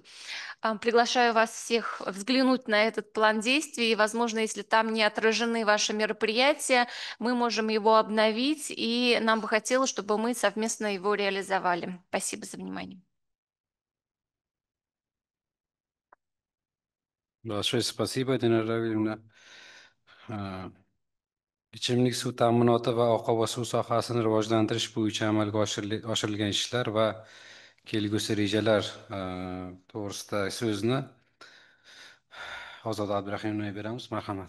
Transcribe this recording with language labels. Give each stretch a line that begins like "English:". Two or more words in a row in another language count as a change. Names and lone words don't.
Russian: Приглашаю вас всех взглянуть на этот план действий, и, возможно, если там не отражены ваши мероприятия, мы можем его обновить, и нам бы хотелось, чтобы мы совместно его реализовали. Спасибо за внимание. Большое спасибо, Динара Равильевна.
Uzbek: Ichimlik suv ta'minoti va oqova suv sohasini rivojlantirish bo'yicha amalga oshirilgan ishlar va kelgusi rejalar to'g'risida so'zni Ozoda Abdurahimovnaga beramiz. Marhamat.